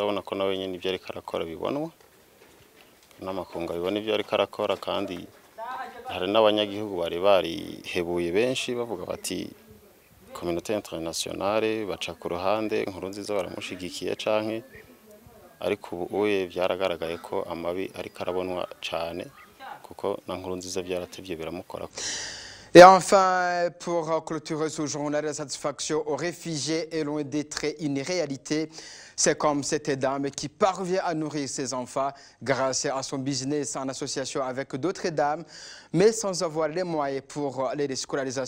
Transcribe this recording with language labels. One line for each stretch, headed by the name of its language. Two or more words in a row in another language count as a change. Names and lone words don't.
Rundi: abona ko nawe nyene ivyo ariko arakora bibonwa n'amakungu abibona ivyo ariko arakora, kandi hari n'abanyagihugu bari barihebuye benshi bavuga bati
French: communauté internationale
Rundi: baca ku ruhande, Nkurunziza baramushigikiye canke, ariko ubu byaragaragaye ko amabi ariko arabonwa cyane kuko na Nkurunziza byaratevye biramukora.
French: Et enfin, pour clôturer ce journal, la satisfaction aux réfugiés est loin d'être une réalité. C'est comme cette dame qui parvient à nourrir ses enfants grâce à son business en association avec d'autres dames, mais sans avoir les moyens pour les scolarisation.